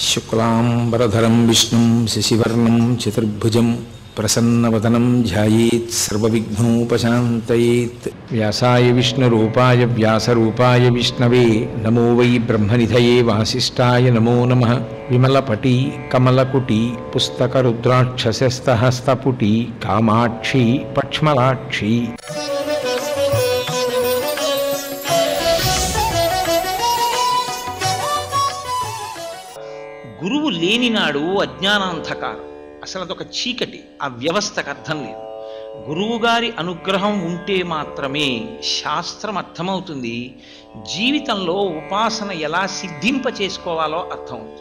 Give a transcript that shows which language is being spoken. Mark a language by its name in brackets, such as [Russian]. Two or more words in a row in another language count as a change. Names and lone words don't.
[Sanskrit] शुक्लांबरधरं विष्णुं शशिवर्णं चतुर्भुजं प्रसन्नवदनं ध्यायेत् सर्वविघ्नोपशान्तयेत्। व्यासाय विष्णुरूपाय व्यासरूपाय विष्णवे नमो वै ब्रह्मनिधये वासिष्ठाय नमो नमः। विमलपटी कमलकुटी पुस्तकरुद्राक्षसस्तहस्तपुटी कामाक्षी पक्ष्मलाक्षी। [Telugu] గురువు లేనినాడు అజ్ఞానాంధకారం, అసలు అదొక చీకటి, ఆ వ్యవస్థకు అర్థం లేదు. గురువుగారి అనుగ్రహం ఉంటే మాత్రమే శాస్త్రం అర్థమవుతుంది, జీవితంలో ఉపాసన ఎలా సిద్ధింప చేసుకోవాలో అర్థమవుతుంది.